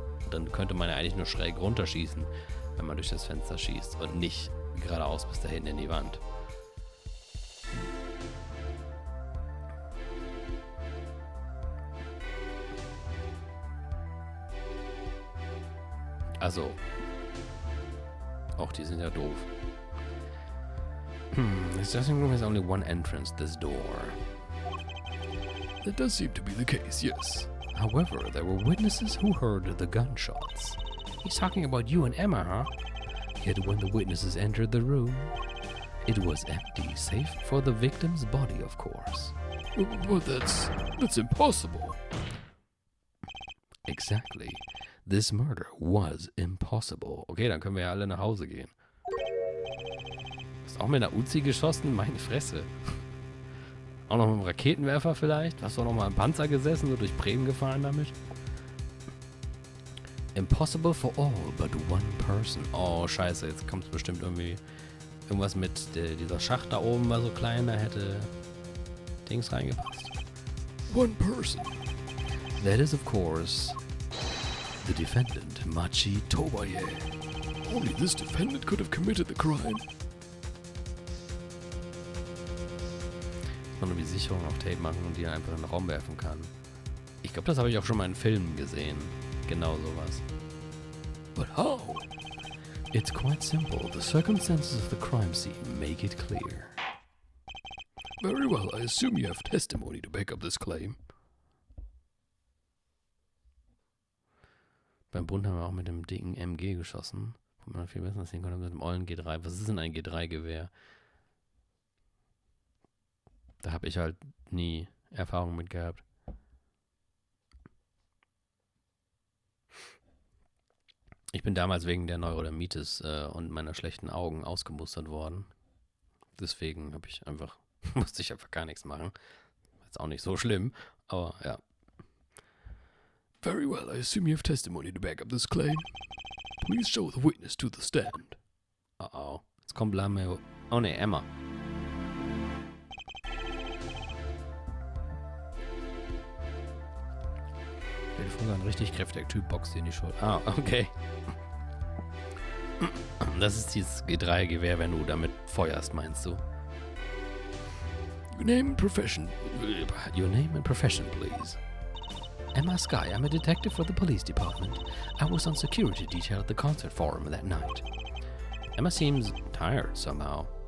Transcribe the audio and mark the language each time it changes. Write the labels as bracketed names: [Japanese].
[German] Dann könnte man ja eigentlich nur schräg runterschießen, wenn man durch das Fenster schießt und nicht geradeaus bis da hinten in die Wand. Also, auch die sind ja doof. [English] This dressing room has only one entrance, this door. That does seem to be the case, yes. However, there were witnesses who heard the gunshots. He's talking about you and Emma, huh? Yet when the witnesses entered the room, it was empty, save for the victim's body, of course. Well, that's impossible. Exactly. This murder was impossible. [German] Okay, dann können wir ja alle nach Hause gehen. Hast auch mit einer Uzi geschossen? Meine Fresse. Auch noch mit einem Raketenwerfer vielleicht? Hast du auch noch mal im Panzer gesessen, so durch Bremen gefahren damit? [English] Impossible for all but one person. [German] Oh, scheiße, jetzt kommt es bestimmt irgendwie irgendwas mit dieser Schacht da oben war so klein, da hätte Dings reingepasst. [English] One person. That is, of course, the defendant, Machi Tobaye. Only this defendant could have committed the crime. [German] Man nur die Sicherung auf Tape machen und die einfach in den Raum werfen kann. Ich glaube, das habe ich auch schon mal in Filmen gesehen. Genau sowas. [English] But how? It's quite simple. The circumstances of the crime scene make it clear. Very well, I assume you have testimony to back up this claim. [German] Beim Bund haben wir auch mit dem dicken MG geschossen. Wo man viel besser sehen konnte mit dem ollen G3. Was ist denn ein G3-Gewehr? Da habe ich halt nie Erfahrung mit gehabt. Ich bin damals wegen der Neurodermitis und meiner schlechten Augen ausgemustert worden. Deswegen musste ich einfach gar nichts machen. Ist auch nicht so schlimm, aber ja. [English] Very well, I assume you have testimony to back up this claim. Please show the witness to the stand. [German] Oh. Jetzt kommt Blameo. Oh ne, Emma. Der Vogel ein richtig kräftiger Typ, boxt dir in die Schulter. Ah, okay. Das ist dieses G3-Gewehr, wenn du damit feuerst, meinst du? [English] Your name and profession. Your name and profession, please. Emma Sky, I'm a detective for the police department. I was on security detail at the concert forum that night. Emma seems tired somehow.